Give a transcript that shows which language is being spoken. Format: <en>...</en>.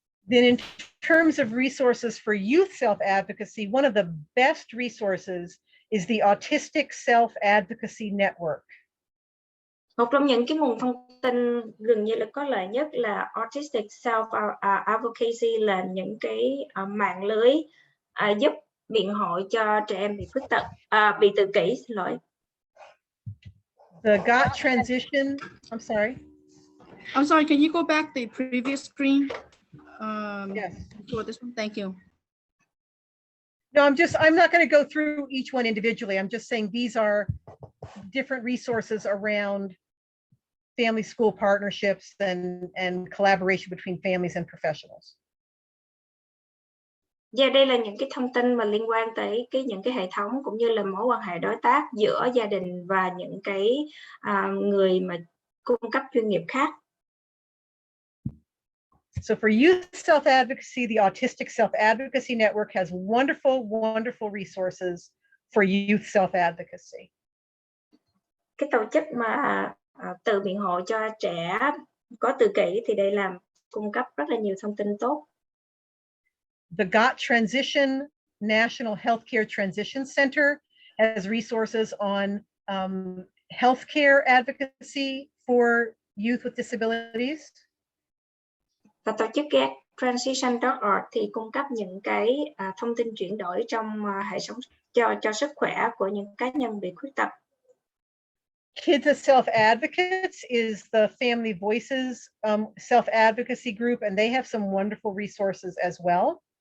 <en>Then in terms of resources for youth self-advocacy, one of the best resources is the Autistic Self-Advocacy Network.</en> <vi>Một trong những cái nguồn thông tin gần như là có lợi nhất là Autistic Self-Advocacy, là những cái mạng lưới giúp biện hộ cho trẻ em bị khuyết tật, bị tự kỷ, xin lỗi.</vi> <en>The GOT transition, I'm sorry, can you go back the previous screen? Yes. For this one, thank you. No, I'm not going to go through each one individually. I'm just saying these are different resources around family school partnerships and collaboration between families and professionals.</en> <vi>Và đây là những cái thông tin mà liên quan tới những cái hệ thống cũng như là mối quan hệ đối tác giữa gia đình và những cái người mà cung cấp chuyên nghiệp khác.</vi> <en>So for youth self-advocacy, the Autistic Self-Advocacy Network has wonderful, wonderful resources for youth self-advocacy.</en> <vi>Cái tổ chức mà tự biện hộ cho trẻ có tự kỷ thì đây làm cung cấp rất là nhiều thông tin tốt.</vi> <en>The GOT Transition National Healthcare Transition Center has resources on healthcare advocacy for youth with disabilities.</en> <vi>Và tổ chức Get Transition.org thì cung cấp những cái thông tin chuyển đổi trong hệ thống cho sức khỏe của những cá nhân bị khuyết tật.</vi> <en>Kids as Self-Advocates is the Family Voices self-advocacy group, and they have some wonderful resources as well.</en>